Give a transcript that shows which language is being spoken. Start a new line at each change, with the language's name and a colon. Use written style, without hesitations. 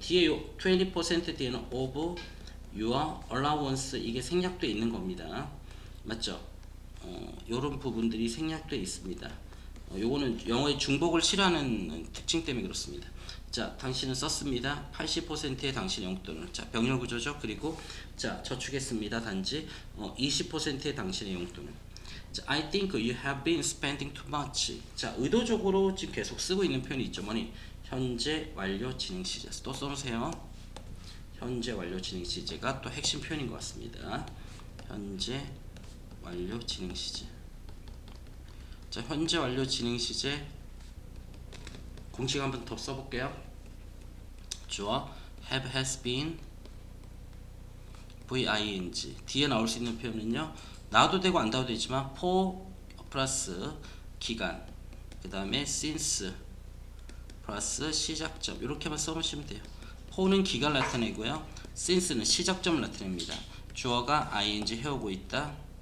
Korean: 뒤에 요 20% 뒤에는
English: of your allowance
Korean: 이게 생략되어 있는 겁니다. 맞죠? 요런 부분들이 생략되어 있습니다. 요거는 영어의 중복을 싫어하는 특징 때문에 그렇습니다. 자, 당신은 썼습니다. 80%의 당신의 용돈을. 자, 병렬 구조죠. 그리고 자, 저축했습니다. 단지 20%의 당신의 용돈을.
English: 자, I think you have been spending too much.
Korean: 자, 의도적으로 지금 계속 쓰고 있는 표현이 있죠. 뭐니? 현재 완료 진행 시제. 또 써놓으세요. 현재 완료 진행 시제가 또 핵심 표현인 것 같습니다. 현재 완료 진행 시제. 자, 현재 완료 진행 시제 공식 한번 더 써볼게요. 주어
English: have, has been, ving.
Korean: 뒤에 나올 수 있는 표현은요. 나와도 되고 안 나와도 되지만 for 플러스 기간, 그 다음에 since 플러스 시작점 이렇게만 써놓으시면 돼요. for는 기간 나타내고요. since는 시작점을 나타냅니다. 주어가 ing 해오고 있다.